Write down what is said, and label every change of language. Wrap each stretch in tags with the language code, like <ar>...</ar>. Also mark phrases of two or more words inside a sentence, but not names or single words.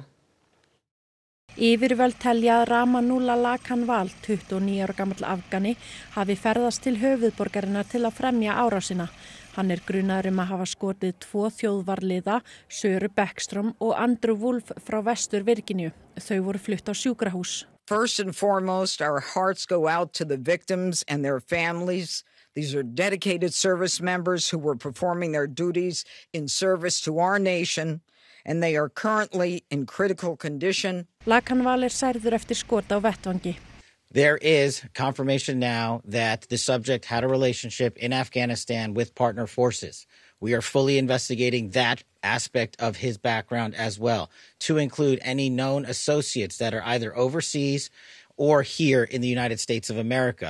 <is>Yfirvöld telja að Ramanullah Lakhanwal, 29 ára gamall Afgani, hafi ferðast til höfuðborgarinnar til að fremja árásina. Hann grunaður að hafa skotið 2 þjóðvarliða, Söru Beckstrom og Andrew Wolf frá Vestur-Virginíu. Þau voru flutt á sjúkrahús.</is> <en>First and foremost, our hearts go out to the victims and their families. These are dedicated service members who were performing their duties in service to our nation, and they are currently in critical condition.</en> <is>Lakhanwal særður eftir skot á vettvangi.</is> <en>There is confirmation now that the subject had a relationship in Afghanistan with partner forces. We are fully investigating that aspect of his background as well, to include any known associates that are either overseas or here in the United States of America.</en>